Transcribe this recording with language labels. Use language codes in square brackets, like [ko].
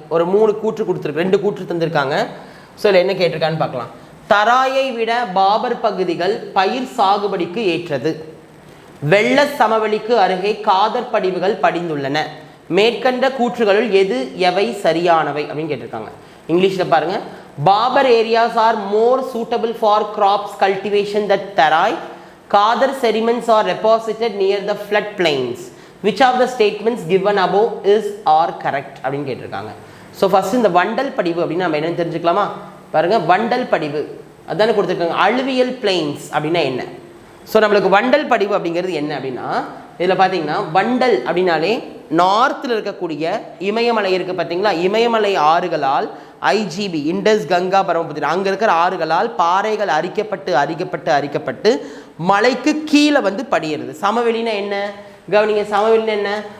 [ta] ஒரு 3 கூற்று கொடுத்துருக்கு, 2 கூற்று தந்திருக்காங்க. ஸோ இதில் என்ன கேட்டிருக்கான்னு பார்க்கலாம். தராயை விட பாபர் பகுதிகள் பயிர் சாகுபடிக்கு ஏற்றது. வெள்ள சமவெளிக்கு அருகே காதர் படிவுகள் படிந்துள்ளன. மேற்கண்ட கூற்றுகளுள் எவை சரியானவை அப்படின்னு கேட்டிருக்காங்க. இங்கிலீஷில் பாருங்க. [en] Barber areas are more suitable for crops cultivation than Tarai. Kadar sediments are deposited near the flood plains. Which of the statements given above is or correct [ta] அப்படின்னு கேட்டிருக்காங்க. ஸோ ஃபர்ஸ்ட் இந்த வண்டல் படிவு அப்படின்னு நம்ம என்னன்னு தெரிஞ்சுக்கலாமா? பாருங்க, வண்டல் படிவு அதானே கொடுத்துருக்காங்க. அலுவியல் பிளைன்ஸ் அப்படின்னா என்ன? ஸோ நம்மளுக்கு வண்டல் படிவு அப்படிங்கிறது என்ன அப்படின்னா, இதில் பார்த்தீங்கன்னா வண்டல் அப்படின்னாலே நார்த்தில் இருக்கக்கூடிய இமயமலை இருக்குது பார்த்தீங்களா, இமயமலை ஆறுகளால் ஐஜிபி, இண்டஸ், கங்கா, பிரம்மபுத்திரா, அங்கே இருக்கிற ஆறுகளால் பாறைகள் அரிக்கப்பட்டு மலைக்கு கீழே வந்து படியிறது. சமவெளினா என்ன? கவனிங்க, சமவெளினா என்ன?